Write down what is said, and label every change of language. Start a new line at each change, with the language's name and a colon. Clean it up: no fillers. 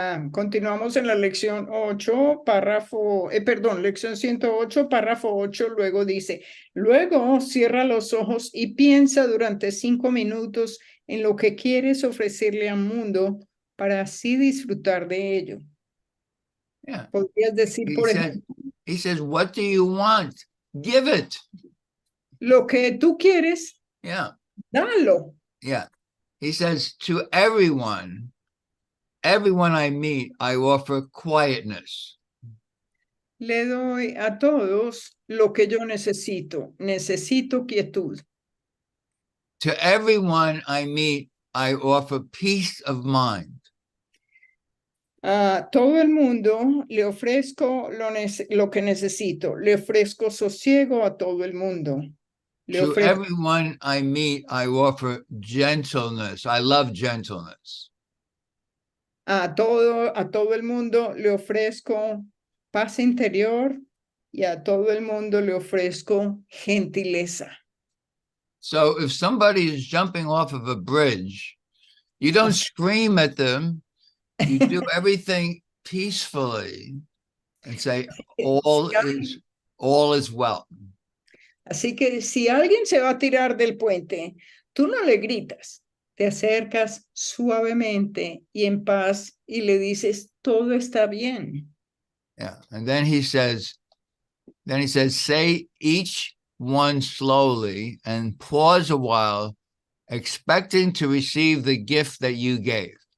Spanish: Continuamos en la lección 8, lección 108, párrafo 8, luego dice: luego cierra los ojos y piensa durante 5 minutos en lo que quieres ofrecerle al mundo para así disfrutar de ello.
English: Yeah.
Spanish: Podrías decir, por ejemplo,
English: He says, what do you want? Give it.
Spanish: lo que tú quieres,
English: Yeah.
Spanish: dalo.
English: Yeah. He says, to everyone I meet, I offer quietness.
Spanish: Le doy a todos lo que yo necesito. Necesito quietud.
English: To everyone I meet, I offer peace of mind.
Spanish: A todo el mundo le ofrezco lo que necesito. Le ofrezco sosiego a todo el mundo.
English: To everyone I meet, I offer gentleness. I love gentleness.
Spanish: A todo el mundo le ofrezco paz interior y a todo el mundo le ofrezco gentileza.
English: So if somebody is jumping off of a bridge, you don't scream at them. You do everything peacefully and say, all is well.
Spanish: Así que si alguien se va a tirar del puente, tú no le gritas, te acercas suavemente y en paz y le dices, todo está bien.
English: Yeah. And then he says, say each one slowly and pause a while, expecting to receive the gift that you gave.